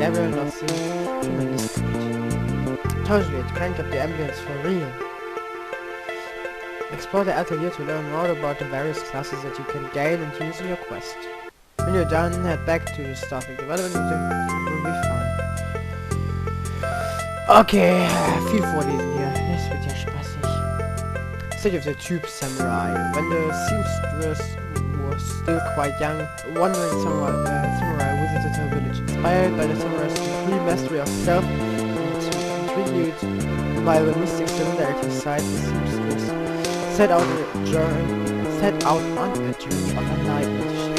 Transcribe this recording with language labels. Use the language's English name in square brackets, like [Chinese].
[English] Everyone was tremendous. Totally, it cranked up the ambience for real. Explore the atelier to learn more about the various classes that you can gain and use in your quest. When you're done, head back to the staffing development and it will be fun. [German] Okay, viel vorlesen hier. Das wird ja spaßig. [English] State of the Tube Samurai. When the seamstress was still quite young, a wandering samurai visited her village. Inspired by the samurai's supreme mastery of self and intrigued by the mystic solidarity side, the seamstress set out on a journey of enlightenment.